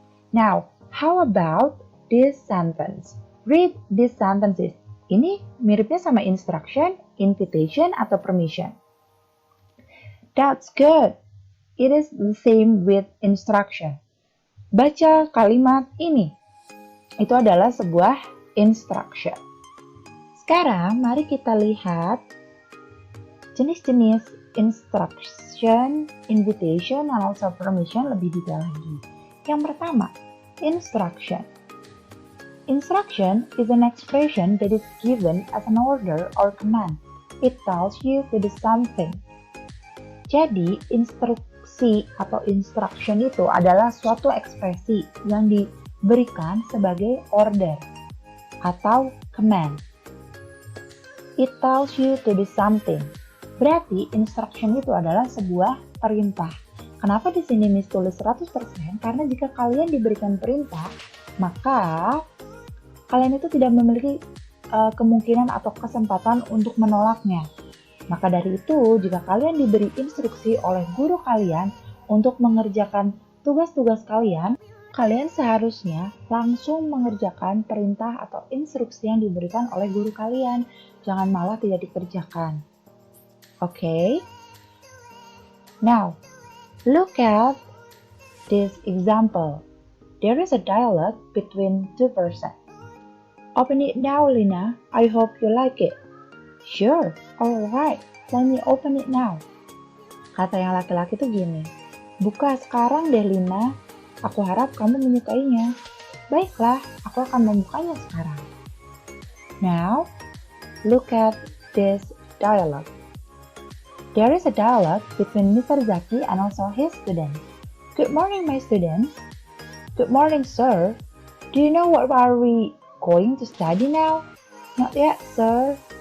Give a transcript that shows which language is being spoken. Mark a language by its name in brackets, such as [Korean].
[English] Now, how about this sentence? Read these sentences. [Indonesian] Ini miripnya sama instruction, invitation, atau permission. [English] That's good. It is the same with instruction. [Indonesian] Baca kalimat ini. Itu adalah sebuah instruction. Sekarang mari kita lihat jenis-jenis instruction, invitation, [English] and also [Indonesian] permission lebih detail lagi. Yang pertama, instruction. [English] Instruction is an expression that is given as an order or command. It tells you to do something. [Indonesian] Jadi, instruksi atau instruction itu adalah suatu ekspresi yang diberikan sebagai order atau command. [English] It tells you to do something. [Indonesian] Berarti instruction itu adalah sebuah perintah. Kenapa di sini Miss tulis 100%? Karena jika kalian diberikan perintah, maka kalian itu tidak memiliki kemungkinan atau kesempatan untuk menolaknya. Maka dari itu, jika kalian diberi instruksi oleh guru kalian untuk mengerjakan tugas-tugas kalian, kalian seharusnya langsung mengerjakan perintah atau instruksi yang diberikan oleh guru kalian. Jangan malah tidak dikerjakan. Okay? [English] Now, look at this example. There is a dialogue between 2 persons. Open it now, Lina. I hope you like it. Sure, alright, let me open it now. [Indonesian] Kata yang laki-laki tuh gini, buka sekarang deh Lina, aku harap kamu menyukainya. Baiklah, aku akan membukanya sekarang. [English] Now, look at this dialogue. There is a dialogue between Mr. Zaki and also his students. Good morning, my students. Good morning, sir. Do you know what are we going to study now? Not yet, sir.